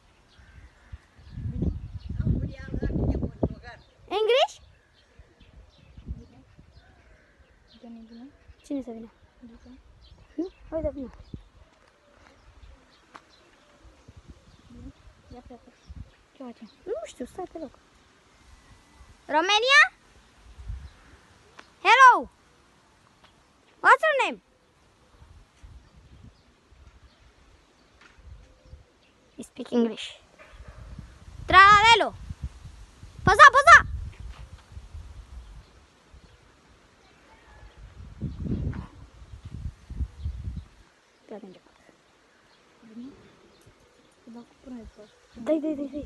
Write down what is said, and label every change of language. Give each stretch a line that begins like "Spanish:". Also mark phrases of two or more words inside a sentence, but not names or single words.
English: English?
Romanian: Cine să vină? Nu? Hai să vină. Ce facem? Nu știu, stai pe loc. Romania?
English: Hello! What's your name? You speak English.
Romanian: Tralalelo! Păza, păza! Dai.